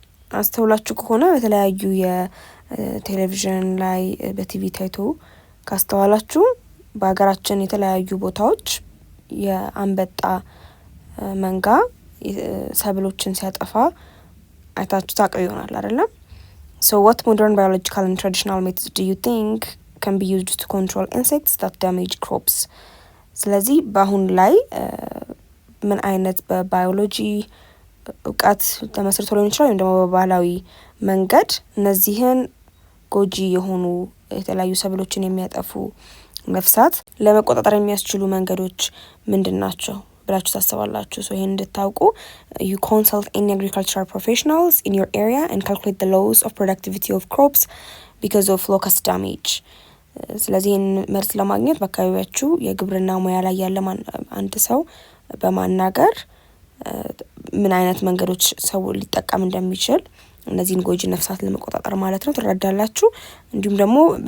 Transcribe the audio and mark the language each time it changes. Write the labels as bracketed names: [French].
[Amharic] አስተውላችሁ ከሆነ በተለያዩ የቴሌቪዥን ላይ በቲቪ ታይቶ ካስተዋላችሁ በሀገራችን የተለያዩ ቦታዎች የአንበጣ መንጋ ሰብሎችን ሲያጠፋ አይታችሁ ታውቁ ይሆናል አይደለም? [English] So what modern biological and traditional methods do you think can be used to control insects that damage crops? [Amharic] ስለዚህ በአሁን ላይ ምን አይነት በባዮሎጂ እውቀት ተመስርቶ ሊሆን ይችላል ወይም ደግሞ በባህላዊ መንገድ እነዚህን ጎጂ የሆኑ የተለያዩ ሰብሎችን የሚያጠፉ ነፍሳት ለመቆጣጠር የሚያስችሉ መንገዶች ምንድናቸው ብላችሁ ታስባላችሁ? [English] So [Amharic] ይሄን እንድታውቁ [English] you consult any agricultural professionals in your area and calculate the loss of productivity of crops because of locust damage. [Amharic] ስለዚህ መልስ ለማግኘት በአካባቢያችሁ የግብርና ሙያ ላይ ያለ አንድ ሰው በማናገር ምን አይነት መንገዶች ሰው ሊጠቀም እንደሚችል እነዚህን ጎጂ ነፍሳት ለመቆጣጠር ማለት ነው ትረዳላችሁ። እንዲሁም ደግሞ